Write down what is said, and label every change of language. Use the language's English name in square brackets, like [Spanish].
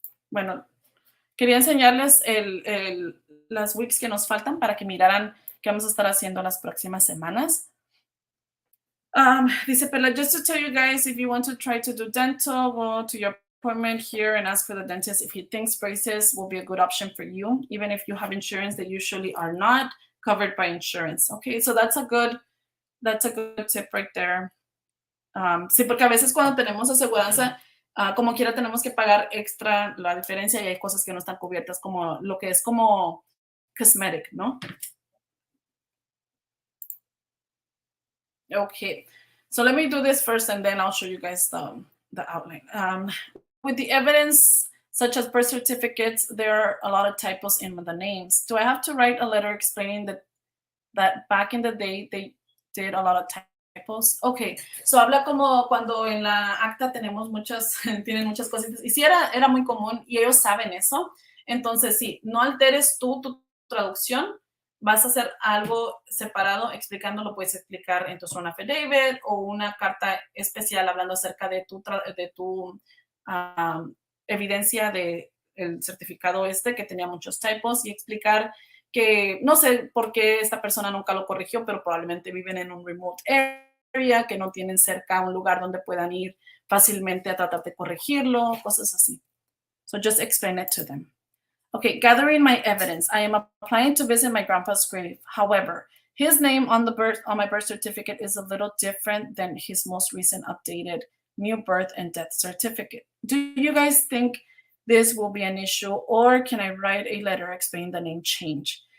[Spanish] Bueno, quería enseñarles las weeks que nos faltan para que miraran qué vamos a estar haciendo las próximas semanas. [English] Dice Perla, just to tell you guys, if you want to try to do dental, go to your appointment here and ask for the dentist if he thinks braces will be a good option for you, even if you have insurance that usually are not covered by insurance. Okay, so that's a good tip right there. [Spanish] Sí, porque a veces cuando tenemos aseguranza, como quiera tenemos que pagar extra la diferencia y hay cosas que no están cubiertas, como lo que es [English] como cosmetic, [Spanish] ¿no? [English] Okay, so let me do this first and then I'll show you guys the outline. With the evidence, such as birth certificates, there are a lot of typos in the names. Do I have to write a letter explaining that back in the day they did a lot of typos? [Spanish] Okay, so habla como cuando en la acta tenemos tienen muchas cositas. Y sí, era muy común y ellos saben eso. Entonces, sí, no alteres tu traducción. Vas a hacer algo separado explicándolo, puedes explicar en tu sworn affidavit o una carta especial hablando acerca de tu evidencia de el certificado que tenía muchos typos y explicar que no sé por qué esta persona nunca lo corrigió, pero probablemente viven en un remote area, que no tienen cerca un lugar donde puedan ir fácilmente a tratar de corregirlo, cosas así. [English] So just explain it to them. Okay, gathering my evidence. I am applying to visit my grandpa's grave. However, his name on my birth certificate is a little different than his most recent updated new birth and death certificate. Do you guys think this will be an issue, or can I write a letter explaining the name change?